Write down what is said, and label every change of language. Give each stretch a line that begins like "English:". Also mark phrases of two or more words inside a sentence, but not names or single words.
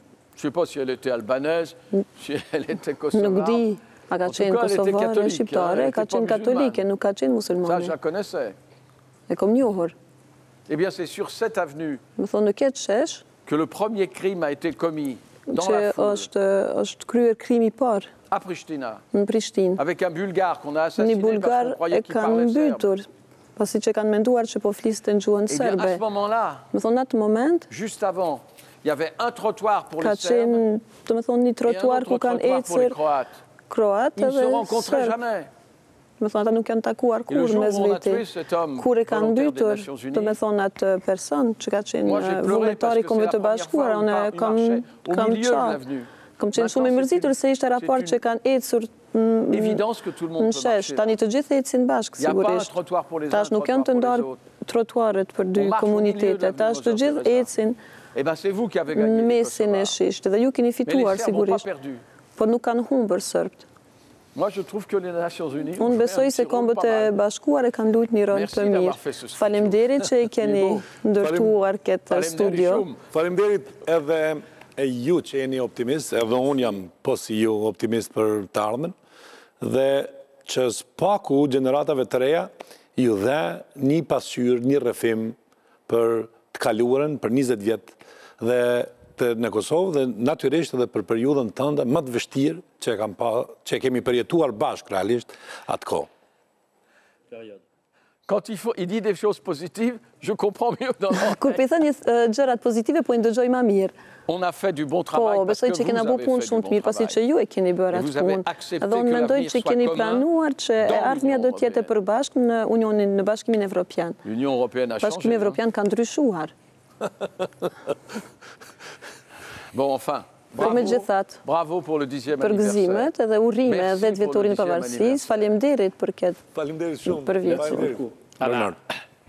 French: Je ne sais pas si elle était albanaise, si elle était
Albanian: nuk
French: kosovare.
Albanian: di a ka
French: En tout
Albanian: qenë
French: cas, elle était
Albanian: kosovare,
French: catholique,
Albanian: shqiptare,
French: elle
Albanian: ka
French: était pas
Albanian: qenë katolike,
French: musulmane.
Albanian: nuk ka qenë
French: Ça,
Albanian: musulmane.
French: je la connaissais.
Albanian: E kom njohur.
French: Eh bien, c'est sur cette avenue
Albanian: Më thonë në këtë shesh,
French: que le premier crime a été commis dans
Albanian: që
French: la foule,
Albanian: është kryer krimi I parë
French: à Pristina,
Albanian: në Prishtinë.
French: avec un Bulgare qu'on a
Albanian: Një
French: assassiné parce
Albanian: bulgar
French: qu'on
Albanian: e
French: croyait qu'il
Albanian: kanë
French: parlait serbe.
Albanian: mbytur, pasi që kanë menduar që po fliste në gjuhën
French: Eh bien, à
Albanian: serbe.
French: ce moment-là,
Albanian: Më thonë, në atë moment,
French: juste avant, il y avait un trottoir pour
Albanian: ka
French: les Serbes
Albanian: qenë, do me thonë, një
French: et un
Albanian: trotuar ku
French: autre
Albanian: kanë
French: trottoir pour les
Albanian: ecër
French: Croates.
Albanian: kroat
French: Ils ne se
Albanian: edhe
French: rencontraient
Albanian: serb.
French: jamais.
Albanian: Do me thonë, ata nuk kanë takuar
French: Et le
Albanian: kur
French: jour
Albanian: mes
French: où on a
Albanian: veti.
French: tué cet homme
Albanian: Kur e kanë
French: volontaire des
Albanian: mbytur,
French: Nations
Albanian: do me
French: Unies,
Albanian: thonë atë person që ka qenë
French: moi j'ai pleuré
Albanian: vullnetari
French: parce
Albanian: I
French: que
Albanian: Kombeve
French: c'est
Albanian: të
French: la première
Albanian: Bashkuara,
French: fois où
Albanian: unë
French: il marchait au
Albanian: kam
French: milieu de
Albanian: qartë.
French: l'avenue.
Albanian: Kam qenë shumë I
French: Maintenant,
Albanian: mërzitur se ishte raport
French: c'est
Albanian: që kanë ecur
French: Évidence que tout le monde
Albanian: në
French: peut
Albanian: shesh.
French: marcher.
Albanian: Tani të gjithë ecin bashkë,
French: Il n'y a pas un
Albanian: sigurisht.
French: trottoir pour les uns,
Albanian: Tash
French: un
Albanian: nuk janë të
French: trottoir pour les
Albanian: ndarë
French: autres.
Albanian: trotuarët për dy
French: On marche au milieu de
Albanian: komunitete.
French: la
Albanian: Tash të
French: Mother
Albanian: gjithë
French: Teresa.
Albanian: ecin
French: Eh bien, c'est vous qui avez
Albanian: në
French: gagné les
Albanian: mesin e
French: Kosovars.
Albanian: shisht. Dhe ju keni
French: Mais les
Albanian: fituar,
French: Serbes n'ont pas
Albanian: sigurisht.
French: perdu.
Albanian: Po nuk kanë humbur sërbt.
French: Moi, je trouve que les Nations Unies ont
Albanian: Unë
French: joué
Albanian: besoj
French: un
Albanian: se
French: petit rôle
Albanian: Kombët
French: pas
Albanian: e
French: mal.
Albanian: Bashkuara kanë luajtur një rol
French: Merci
Albanian: të
French: d'avoir
Albanian: mirë.
French: fait ce studio.
Albanian: Faleminderit që I keni Mirë. ndërtuar këtë Faleminderit studio. shumë. Faleminderit edhe e ju që jeni optimist, edhe unë jam po si ju optimist për të ardhmen, dhe që s'paku gjeneratave të reja ju dhe një pasqyrë, një rrëfim për të kaluarën, për 20 vjetë dhe në Kosovë dhe natyrisht edhe për periudhën tënde më të vështirë që kemi përjetuar bashkë realisht atë kohë.
French: Quand il dit des choses positives, je comprends mieux dans
Albanian: Kur
French: l'oreille.
Albanian: i thënë gjërat pozitive, po i ndëgjoj më mirë.
French: On a fait du bon
Albanian: Po,
French: travail parce
Albanian: besoj
French: que
Albanian: që kena
French: vous
Albanian: bu
French: avez
Albanian: punë
French: fait
Albanian: shumë
French: du
Albanian: të mirë,
French: bon
Albanian: pasi që
French: travail.
Albanian: ju e keni bërë
French: Et
Albanian: atë
French: vous avez
Albanian: punë.
French: accepté
Albanian: Edhe unë
French: que
Albanian: mendoj
French: l'avenir
Albanian: që
French: soit
Albanian: keni
French: commun
Albanian: pranuar që
French: dans
Albanian: ardhmja
French: l'Union
Albanian: do të jetë e
French: européenne.
Albanian: përbashkët në Bashkimin Evropian.
French: L'Union européenne a changé.
Albanian: Bashkimi
French: hein.
Albanian: Evropian ka ndryshuar.
French: Bon, enfin,
Albanian: Po me gjithat,
French: bravo pour le 10e
Albanian: për
French: anniversaire.
Albanian: gëzimet edhe urime
French: Merci
Albanian: 10 vjetorin e
French: pour le 10e
Albanian: pavarësisë.
French: anniversaire.
Albanian: Faleminderit për këtë Faleminderit shumë. për vjetësin. Faleminderit. Bernard.